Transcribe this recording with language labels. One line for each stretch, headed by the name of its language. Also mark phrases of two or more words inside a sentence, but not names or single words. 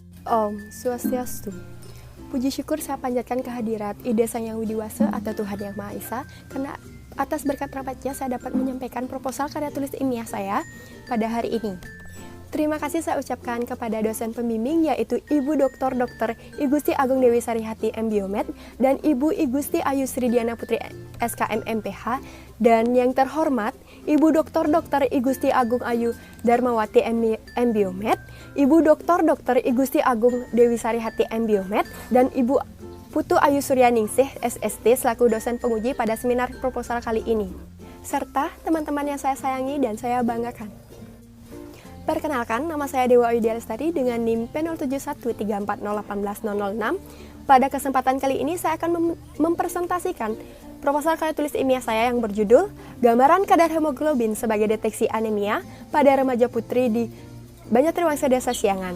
Indonesian: Om Swastiastu. Puji syukur saya panjatkan kehadirat Ide Sang Yang Widiwasa atau Tuhan Yang Maha Esa, karena atas berkat rahmat-Nya saya dapat menyampaikan proposal karya tulis ilmiah saya pada hari ini. Terima kasih saya ucapkan kepada dosen pembimbing, yaitu Ibu Dr. I Gusti Agung Dewi Sarihati M.Biomed dan Ibu I Gusti Ayu Sri Diana Putri SKM MPH, dan yang terhormat Ibu Dr. I Gusti Agung Ayu Darmawati M.Biomed, Ibu Dr. I Gusti Agung Dewi Sarihati M.Biomed, dan Ibu Putu Ayu Suryaningsih SST selaku dosen penguji pada seminar proposal kali ini, serta teman-teman yang saya sayangi dan saya banggakan. Perkenalkan, nama saya Dewa Widya Lestari dengan NIM P071340180006. Pada kesempatan kali ini saya akan mempresentasikan proposal karya tulis ilmiah saya yang berjudul Gambaran Kadar Hemoglobin sebagai Deteksi Anemia pada Remaja Putri di Banjartriwangsa Desa Siangan.